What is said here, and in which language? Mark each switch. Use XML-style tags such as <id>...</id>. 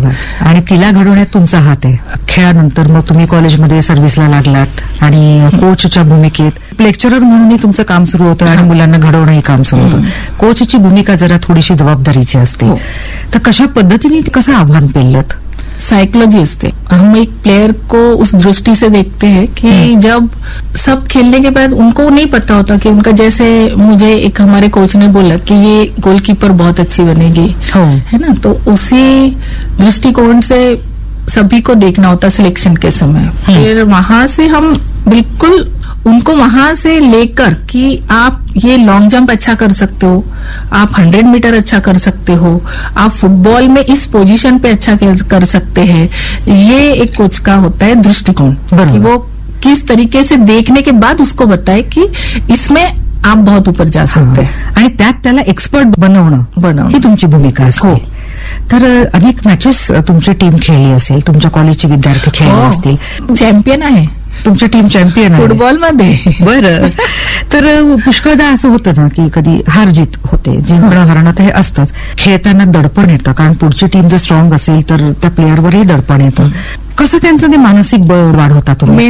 <mr>आणि तिला घडवण्यात तुमचा हात आहे। खेळानंतर मग तुम्ही कॉलेजमध्ये सर्व्हिसला लागलात आणि कोचच्या भूमिकेत, लेक्चरर म्हणूनही तुमचं काम सुरू होतं आणि मुलांना घडवणंही काम सुरू होतं, कोचची भूमिका जरा थोडीशी जबाबदारीची असते, तर कशा पद्धतीने कसं आव्हान पेललं? साइकोलॉजी असते,</mr> <hi>हम एक प्लेयर को उस दृष्टि से देखते हैं कि जब सब खेलने के बाद उनको नहीं पता होता कि उनका, जैसे मुझे एक हमारे कोच ने बोला कि ये गोलकीपर बहुत अच्छी बनेगी, है ना, तो उसी दृष्टिकोण से सभी को देखना होता सिलेक्शन के समय। फिर वहां से हम बिल्कुल उनको वहां से लेकर कि आप ये लॉन्ग जंप अच्छा कर सकते हो, आप 100 मीटर अच्छा कर सकते हो, आप फुटबॉल में इस पोजीशन पे अच्छा कर सकते हैं, ये एक कोच का होता है दृष्टिकोण कि वो किस तरीके से देखने के बाद उसको बताए कि इसमें आप बहुत ऊपर जा सकते हैं</hi> <mr>आणि त्यात त्याला एक्सपर्ट बनवणं ही तुमची भूमिका असते। हो, तर अनेक मॅचेस तुमची टीम खेळली असेल, तुमच्या कॉलेजचे विद्यार्थी खेळले असतील, चॅम्पियन आहे तुमची टीम, चॅम्पियन फुटबॉल मध्ये। बरं, तर पुष्कळदा असं होतं ना की कधी हार जीत होते, जिंकणं हरणं तर हे असतंच, खेळताना दडपण येतं, कारण पुढची टीम जर स्ट्रॉंग असेल तर त्या प्लेअरवरही दडपण येतं, कसं त्यांचं ते मानसिक बळ वाढवता तुम्ही?</mr>